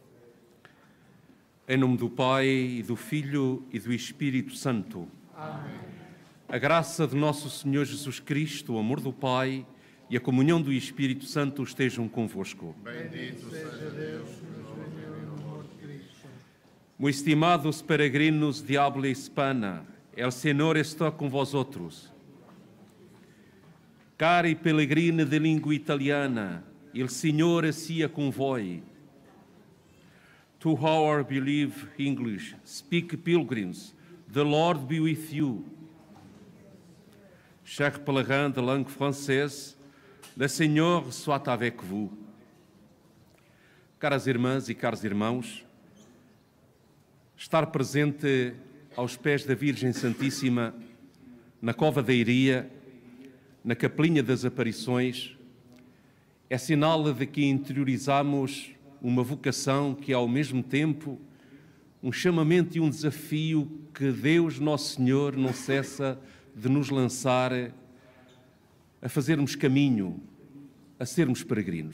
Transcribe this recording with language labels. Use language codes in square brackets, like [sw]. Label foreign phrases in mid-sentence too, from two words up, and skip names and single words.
[pt] Em nome do Pai, e do Filho e do Espírito Santo. Amém. A graça de nosso Senhor Jesus Cristo, o amor do Pai e a comunhão do Espírito Santo estejam convosco. Bendito seja Deus que nos uniu no amor de Cristo. [es] Muy estimados peregrinos de habla hispana, el Señor está con vosotros. [it] Cari pellegrini [pt] de língua [it] italiana, il Signore sia con voi. [en] To our believe English, speak pilgrims, the Lord be with you. [fr] Chers pèlerins de langue française, le Seigneur soit avec vous. [pt] Caras irmãs e caros irmãos, estar presente aos pés da Virgem Santíssima, na Cova da Iria, na Capelinha das Aparições, é sinal de que interiorizamos uma vocação que é ao mesmo tempo um chamamento e um desafio que Deus, Nosso Senhor, não cessa de nos lançar a fazermos caminho, a sermos peregrinos.